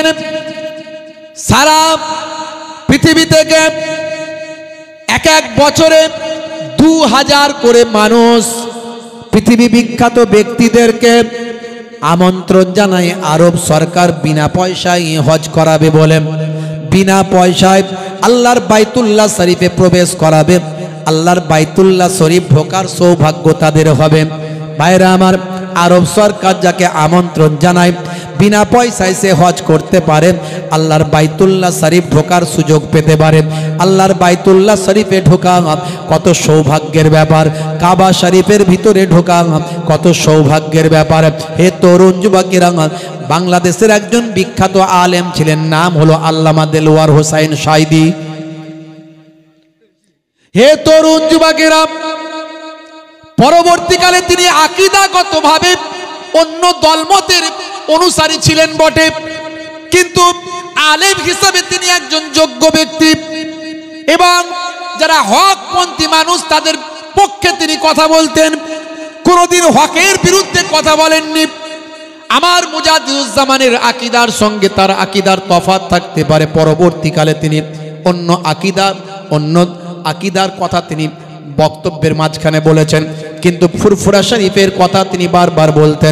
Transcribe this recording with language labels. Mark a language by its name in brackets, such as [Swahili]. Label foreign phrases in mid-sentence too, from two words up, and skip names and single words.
[Bangla] সারা পৃথিবী থেকে এক এক বছরে 2000 করে মানুষ পৃথিবী বিখ্যাত ব্যক্তিদেরকে আমন্ত্রণ জানায় আরব সরকার বিনা পয়সায় হজ করাবে বলে, বিনা পয়সায় আল্লাহর বায়তুল্লাহ শরীফে প্রবেশ করাবে। আল্লাহর বায়তুল্লাহ শরীফ ঢোকার সৌভাগ্য তাদের হবে। ভাইরা আমার, আরব সরকার যাকে আমন্ত্রণ জানায় বিনা পয়সায় সে হজ করতে পারে, আল্লাহর বায়তুল্লাহ শরীফ ঢোকার সুযোগ পেতে পারে। আল্লাহর বায়তুল্লাহ শরীফে ঢোকা কত সৌভাগ্যের ব্যাপার, কাবা শরীফের ভিতরে ঢোকা কত সৌভাগ্যের ব্যাপার। হে তরুণ যুবকেরা, বাংলাদেশের একজন বিখ্যাত আলেম ছিলেন, নাম হলো আল্লামা देलওয়ার হোসাইন সাইদি। হে তরুণ যুবকেরা, পরবর্তীকালে তিনি আকিদাগতভাবে অন্য দলমতের অনুসারী ছিলেন বটে, কিন্তু আলেম হিসাবে তিনি একজন যোগ্য ব্যক্তি এবং যারা হকপন্থী মানুষ তাদের পক্ষে তিনি কথা বলতেন, কোনোদিন হকের বিরুদ্ধে কথা বলেননি। আমার মুজাদ্দিদুজ্জামানের আকীদার সঙ্গে তার আকীদার তফাৎ থাকতে পারে, পরবর্তীকালে তিনি অন্য আকীদার কথা তিনি বক্তব্যের মাঝখানে বলেছেন, কিন্তু ফুরফুরা শরীফের কথা তিনি বারবার বলতেন।